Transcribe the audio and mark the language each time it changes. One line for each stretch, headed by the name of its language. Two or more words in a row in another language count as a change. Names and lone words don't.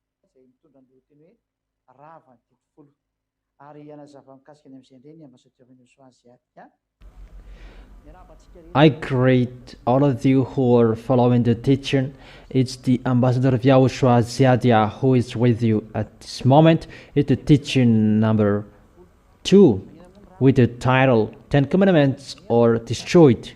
Malagasy: izay mitondra ny lohateny hoe rava ny folo ary anazava mikasika ny amin'izay indray ny ambassadeur-ny YAHVAH.
English: I greet all of you who are following the teaching. It's the ambassador of YAHOSHUAH who is with you at this moment. It's the teaching number 2 with the title 10 Commandments are Destroyed.